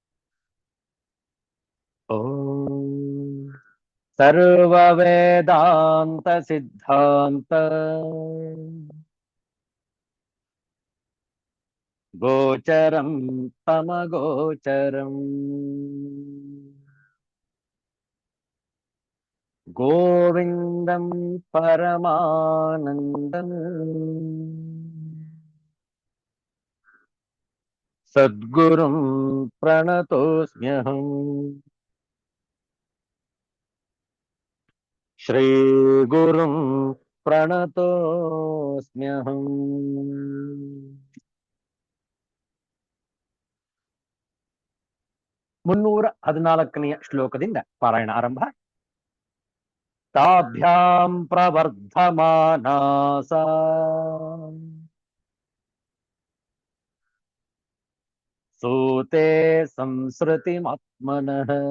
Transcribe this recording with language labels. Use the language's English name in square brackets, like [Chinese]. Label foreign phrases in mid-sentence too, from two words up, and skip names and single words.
[Sanskrit] ಓಂ ಸರ್ವ ವೇದಾಂತ ಸಿದ್ಧಾಂತ ಗೋಚರಂ ತಮಗೋಚರಂ ಗೋವಿಂದಂ ಪರಮಾನಂದಂ ಸದ್ಗುರುಂ ಪ್ರಣತೋಸ್ಮ್ಯಹಂ. ಶ್ರೀ ಗುರುಂ ಪ್ರಣತೋಸ್ಮ್ಯಹಂ. [Kannada] 314ನೇ ಶ್ಲೋಕದಿಂದ ಪಾರಾಯಣ ಆರಂಭ. [Sanskrit] ತಾಭ್ಯಾಂ ಪ್ರವರ್ಧಮಾನಾಸ ಸೂತೆ ಸಂಸೃತಿಮಾತ್ಮನಃ.